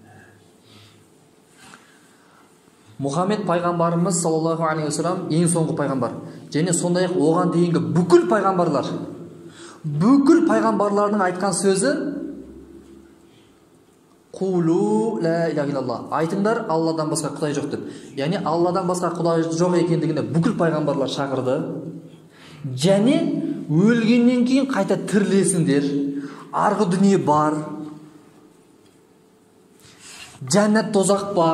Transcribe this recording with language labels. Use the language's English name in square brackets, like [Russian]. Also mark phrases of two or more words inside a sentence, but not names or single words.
[Kazakh] Мұхаммед пайғамбарымыз [Arabic] صلى الله عليه وسلم [Kazakh] ең соңғы пайғамбар. Және сондай-ақ оған дейінгі бүкіл пайғамбарлардың айтқан сөзі [Arabic] قولوا لا إله إلا الله. [Kazakh] Айтыңдар, Алладан басқа құдай жоқ деп. Яғни Алладан басқа құдай жоқ екендігіне бүкіл пайғамбарлар шақырды. Және өлгеннен кейін қайта тірілесіңдер. Арғы дүние бар. Жәннат, дозақ бар.